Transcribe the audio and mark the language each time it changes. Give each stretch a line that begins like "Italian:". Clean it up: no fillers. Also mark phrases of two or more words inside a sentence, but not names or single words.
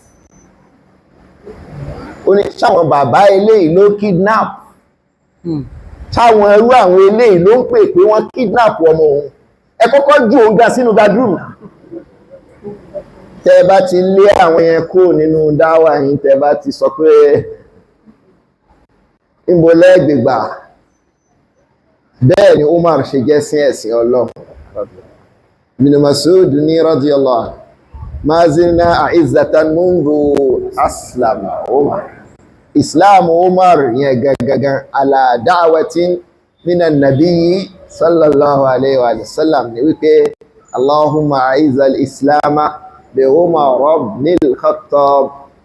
Yoruba: ó ní ṣáwọn bàbá eléyìí ló kidnap ṣáwọn ẹrú àwọn eléyìí ló ń pè pé wọ́n kidnap ọmọ òun ẹ kọ́kọ́ jù òun ga sínú bedroom tẹ́ bá ti lé àwọn yẹn kúrò nínú dáwà yìí tẹ́ bá ti sọ pé níbo lẹ́gbẹ̀gbà bẹ́ẹ̀ ni Umar ṣe jẹ́ sí ẹ̀sìn Ọlọ́run Ibn Mas'ud ní
Arabic: رضي الله عنه ما زلنا أعزة منذ أسلم عمر Islam Umar
Yoruba: yẹn gangan
Arabic: على دعوة من النبي صلى الله عليه وسلم
Yoruba: ni wípé
Arabic: اللهم أعز الإسلام بعمر ابن خطاب